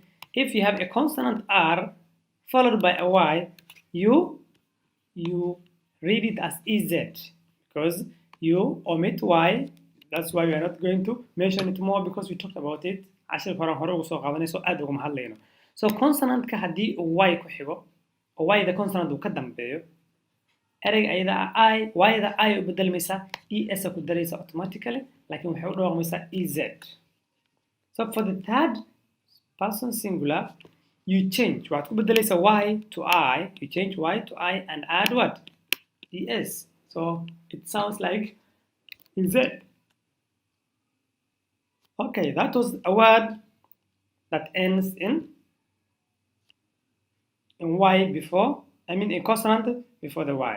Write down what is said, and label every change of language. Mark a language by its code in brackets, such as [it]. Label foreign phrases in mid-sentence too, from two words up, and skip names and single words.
[en] If you have a consonant R followed by a Y, you read it as EZ because you omit Y. That's why we are not going to mention it more because we talked about it. [so] So consonant ka hadii Y ku xigo oo Y da consonant uu ka dambeeyo ereyga ayada I Y da I u bedelmaysa ES ku daraysa automatically, laakiin waxay u dhawaaqmaysaa EZ. [en] So for the third person singular, you change what [so] ku bedelaysa [en] Y to I, you change Y to I and add what? ES. So it sounds like EZ. Okay, that was a word that ends in Y before, I mean a consonant before the Y.